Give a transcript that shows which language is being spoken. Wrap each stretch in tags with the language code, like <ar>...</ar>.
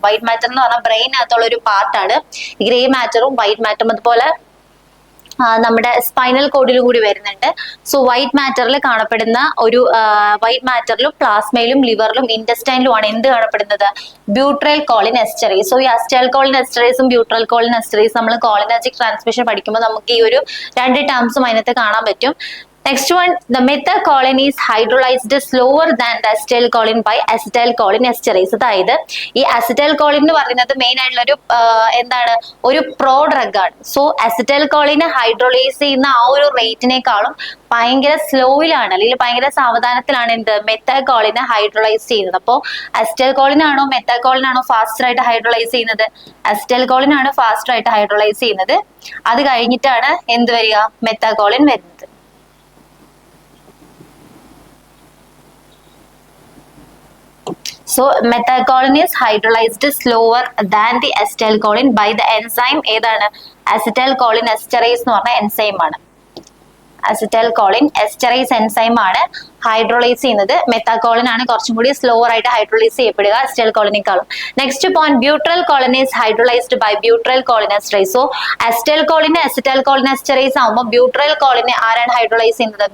<ml>White matter എന്ന് പറഞ്ഞാൽ ബ്രെയിനകത്തുള്ള ഒരു പാർട്ടാണ്. ഗ്രേ മാറ്ററും വൈറ്റ് മാറ്ററും അതുപോലെ നമ്മുടെ സ്പൈനൽ കോഡിലും കൂടി വരുന്നുണ്ട്. സോ വൈറ്റ് മാറ്ററിൽ കാണപ്പെടുന്ന ഒരു വൈറ്റ് മാറ്ററിലും പ്ലാസ്മയിലും ലിവറിലും ഇൻറ്റസ്റ്റൈനിലുമാണ് എന്ത് കാണപ്പെടുന്നത്? ബ്യൂട്രൈൽ കോളിനെസ്റ്ററേസ്. സോ ഈ അസിറ്റൈൽകോളിനെസ്റ്ററേസും ബ്യൂട്രൈൽ കോളിനെസ്റ്ററേസും നമ്മൾ കോളിനർജിക് ട്രാൻസ്മിഷൻ പഠിക്കുമ്പോൾ നമുക്ക് ഈ ഒരു രണ്ട് ടേംസും അതിനകത്ത് കാണാൻ പറ്റും.</ml> <en>Next one, the methacholine is hydrolyzed slower than the acetylcholine by acetylcholinesterase.</en> <ml>അതായത് ഈ അസിറ്റൈൽകോളിൻ എന്ന് പറയുന്നത് മെയിൻ ആയിട്ടുള്ള ഒരു എന്താണ്? ഒരു പ്രോ ഡ്രഗ് ആണ്. സോ അസിറ്റൈൽകോളിനെ ഹൈഡ്രോളൈസ് ചെയ്യുന്ന ആ ഒരു റേറ്റിനേക്കാളും ഭയങ്കര സ്ലോയിലാണ് അല്ലെങ്കിൽ ഭയങ്കര സാവധാനത്തിലാണ് എന്ത് മെത്താകോളിനെ ഹൈഡ്രോളൈസ് ചെയ്യുന്നത്. അപ്പോൾ അസിറ്റൈൽകോളിൻ ആണോ മെത്താകോളിൻ ആണോ ഫാസ്റ്റർ ആയിട്ട് ഹൈഡ്രോളൈസ് ചെയ്യുന്നത്? അസിറ്റൈൽകോളിൻ ആണ് ഫാസ്റ്റർ ആയിട്ട് ഹൈഡ്രോളൈസ് ചെയ്യുന്നത്. അത് കഴിഞ്ഞിട്ടാണ് എന്ത് വരിക? മെത്താകോളിൻ വരുന്നത്.</ml> <en>So methacholine is hydrolyzed slower than the acetylcholine by the enzyme ഏതാണ്?</en> <ml>acetylcholinesterase എന്ന് പറഞ്ഞ എൻസൈം ആണ്. അസിറ്റൈൽകോളിൻ എസ്റ്ററേസ് എൻസൈം ആണ് ഹൈഡ്രോളൈസ് ചെയ്യുന്നത്. മെത്താകോളിൻ ആണ് കുറച്ചും കൂടി സ്ലോവർ ആയിട്ട് hydrolyse ചെയ്യപ്പെടുക അസിറ്റൈൽകോളിനേക്കാളും.</ml> <en>Next point, butyryl choline is hydrolysed by butyryl cholinesterase.</en> <ml>So അസിറ്റൈൽകോളിനെ അസിറ്റൈൽകോളിനെസ്റ്ററേസ് ആകുമ്പോൾ ബ്യൂട്രൈൽ കോളിനെ ആരാണ് ഹൈഡ്രോളൈസ് ചെയ്യുന്നത്?</ml>